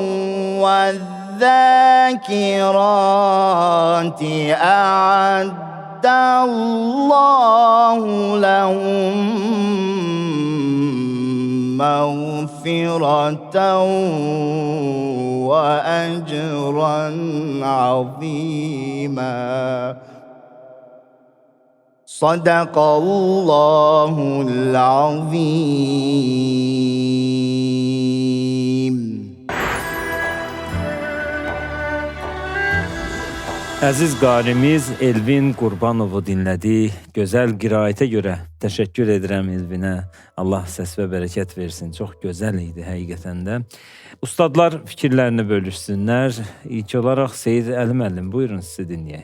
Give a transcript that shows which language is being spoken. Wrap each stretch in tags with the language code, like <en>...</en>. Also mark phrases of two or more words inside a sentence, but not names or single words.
<ar>والذاكرات أعد الله لهم مغفرة وأجرا عظيما صدق الله العظيم.</ar> <az>Əziz qarimiz Elvin Qurbanovu dinlədi. Gözəl qiraətə görə təşəkkür edirəm Elvinə. Allah səs və bərəkət versin. Çox gözəl idi həqiqətən də. Ustadlar fikirlərini bölüşsünlər. İlk olaraq Seyid Əli müəllim, buyurun sizi dinləyək.</az>